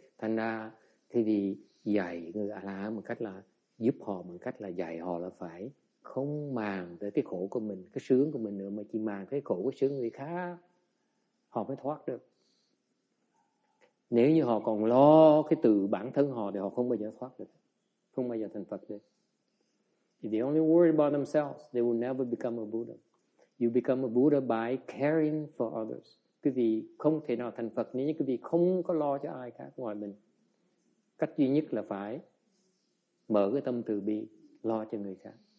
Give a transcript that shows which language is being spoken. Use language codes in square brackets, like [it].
[vi] Thành ra thì dạy người A-la một cách là giúp họ bằng cách là dạy họ là phải không màng tới cái khổ của mình, cái sướng của mình nữa, mà chỉ màng cái khổ, cái sướng người khác, họ mới thoát được. Nếu như họ còn lo cái từ bản thân họ thì họ không bao giờ thoát được, không bao giờ thành Phật được. [en] If they only worry about themselves, they will never become a Buddha. You become a Buddha by caring for others. [vi] Quý vị không thể nào thành Phật nếu như quý vị không có lo cho ai khác ngoài mình. Cách duy nhất là phải mở cái tâm từ bi, lo cho người khác.